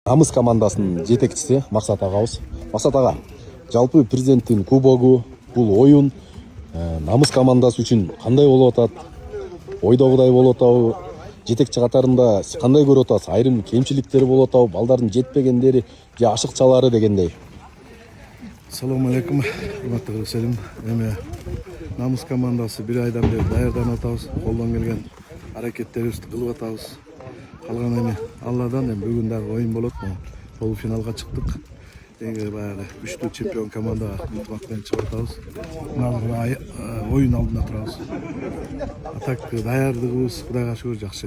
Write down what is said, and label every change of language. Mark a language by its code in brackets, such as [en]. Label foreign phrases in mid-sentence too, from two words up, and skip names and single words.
[ky] Намыс командасынын жетекчиси Максат агабыз. Максат ага, жалпы президенттин кубогу, бул оюн намыс командасы үчүн кандай болуп атат? Ойдогудай болуп атабы? Жетекчи катарында сиз кандай көрүп атасыз? Айрым кемчиликтери болуп атабы? Балдардын жетпегендери же ашыкчалары дегендей. [uz] Assalomu alaykum, hurmatli ko'ruvchilarim. [ky] Намыс командасы бир айдан бери daярданып атабыз. Колдон келген аракеттерибизди кылып атабыз. Калган Алладан бүгүн дагы оюн болот. Полуфиналга чыктык. Баягы күчтүү чемпион командага ынтымак менен чыгып атабыз. Оюн алдында турабыз. Так даярдыгыбыз Кудайга шүгүр жакшы.